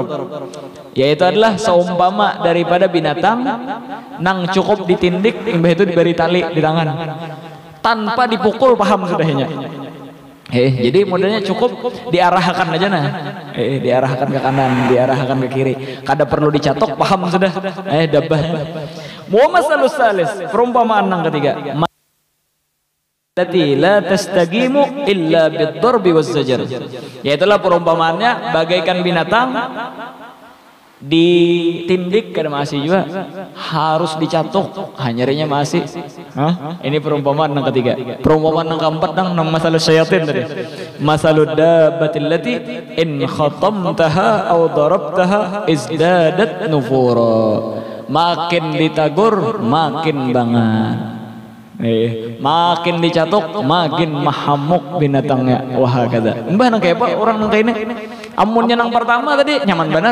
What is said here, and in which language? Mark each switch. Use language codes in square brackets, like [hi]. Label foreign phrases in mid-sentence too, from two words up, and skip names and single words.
[bjn] Yaitu adalah seumpama daripada binatang nang cukup ditindik, imbah itu diberi tali di tangan. Tanpa dipukul, paham sudahnya. Jadi modelnya cukup diarahkan aja nah. Diarahkan ke kanan, diarahkan ke kiri. Kada perlu dicatok, paham sudah. Dabah. [ar] ومثل الثالث, [bjn] perumpamaan nang ketiga. [ar] التي لا تستقيم إلا بالضرب والزجر. [bjn] Yaitulah perumpamaannya bagaikan binatang ditindik kada masih juga, harus dicatuk hanyarnya masih. Ini perumpamaan yang ketiga. Perumpamaan yang keempat nang masalah syayatin tadi. [ar] مثل الدابة التي إن خطمتها أو ضربتها ازدادت نفورا. [bjn] Makin ditagur makin banget. Makin dicatuk makin mahamuk binatangnya. Wah kada. Mbah nang kayak apa orang nang kayak ini. Amunnya nang pertama tadi nyaman benar.